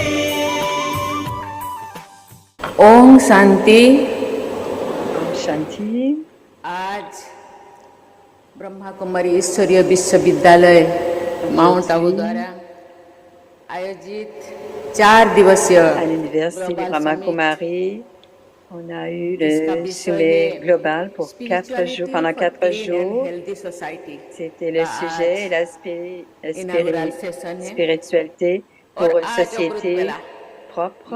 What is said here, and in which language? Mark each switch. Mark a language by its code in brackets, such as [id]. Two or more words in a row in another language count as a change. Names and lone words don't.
[hi] ओम शांति। ओम शांति। आज ब्रह्मा कुमारी ईश्वरीय विश्वविद्यालय माउंट आबू द्वारा आयोजित 4 दिवसीय [fr] à l'université de Brahma Kumari, on a eu le sommet global pour 4 jours, pendant 4 jours. C'était le sujet et la spiritualité pour une société propre.